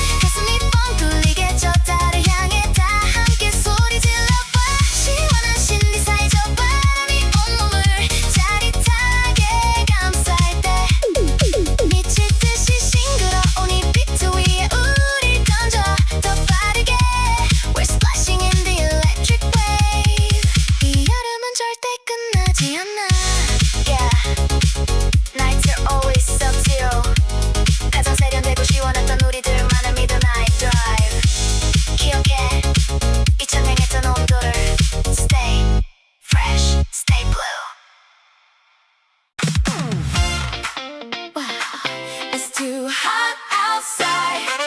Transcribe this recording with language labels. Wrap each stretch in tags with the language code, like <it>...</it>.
<ko>가슴이 뻥 뚫리게 저 달을 향해 다 함께 소리 질러봐. 시원한 신디사이저 바람이 온몸을 짜릿하게 감쌀 때 미칠 듯이 싱그러운 이 비트 위에 우릴 던져 더 빠르게.</ko> <en>We're splashing in the electric wave.</en> <ko>이 여름은 절대 끝나지 않아.</ko> <en>Yeah, nights are always sub-zero.</en> <ko>가장 세련되고 시원했던 우리들만을 믿은 night drive. 기억해 이 청량했던 온도를.</ko> <en>Stay fresh, stay blue. Wow, it's too hot outside.</en>